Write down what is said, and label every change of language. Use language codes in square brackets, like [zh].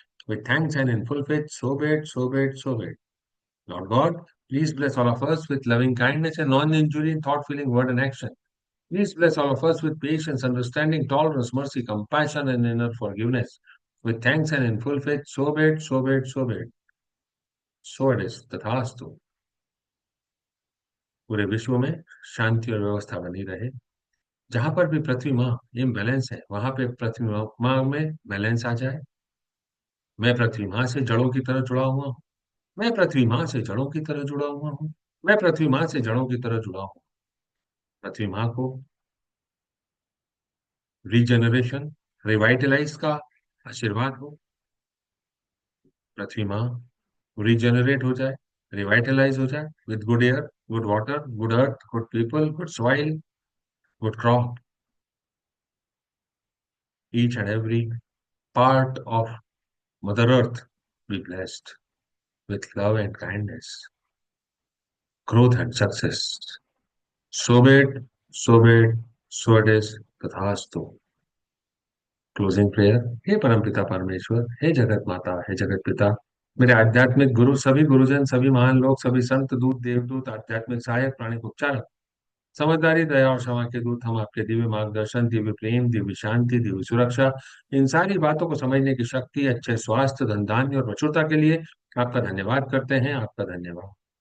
[en] With thanks and in full faith, so be it, so be it, so be it. Lord God, please bless all of us with loving kindness and non-injuring thought, feeling, word, and action. Please bless all of us with patience, understanding, tolerance, mercy, compassion, and inner forgiveness. With thanks and in full faith, so be it, so be it, so be it. So it is, तथास्तु। [hi] पूरे विश्व में शांति और व्यवस्था बनी रहे। जहां पर भी पृथ्वी माँ इम्बैलेंस है, वहां पे पृथ्वी माँ में बैलेंस आ जाए। मैं पृथ्वी माँ से जड़ों की तरह जुड़ा हुआ हूँ। मैं पृथ्वी माँ से जड़ों की तरह जुड़ा हुआ हूँ। मैं पृथ्वी माँ से जड़ों की तरह जुड़ा हूँ। पृथ्वी माँ को रीजनरेशन, रिवाइटलाइज का आशीर्वाद हो। पृथ्वी माँ रीजनरेट हो जाए, रिवाइटलाइज हो जाए [en] With good air, good water, good earth, good people, good soil, good crop. Each and every part of Mother Earth be blessed with love and kindness, growth and success. So be it, so be it, so it is, तथास्तु। Closing prayer. [hi] हे परमपिता परमेश्वर, हे जगत माता, हे जगत पिता, मेरे आध्यात्मिक गुरु, सभी गुरुजन, सभी महान लोग, सभी संत दूत, देवदूत, आध्यात्मिक सहायक, प्राणिक उपचारक, समझदारी, दया और क्षमा के दूत, हम आपके दिव्य मार्गदर्शन, दिव्य प्रेम, दिव्य शांति, दिव्य सुरक्षा, इन सारी बातों को समझने की शक्ति, अच्छे स्वास्थ्य, धन धान्य और प्रचुरता के लिए आपका धन्यवाद करते हैं। आपका धन्यवाद।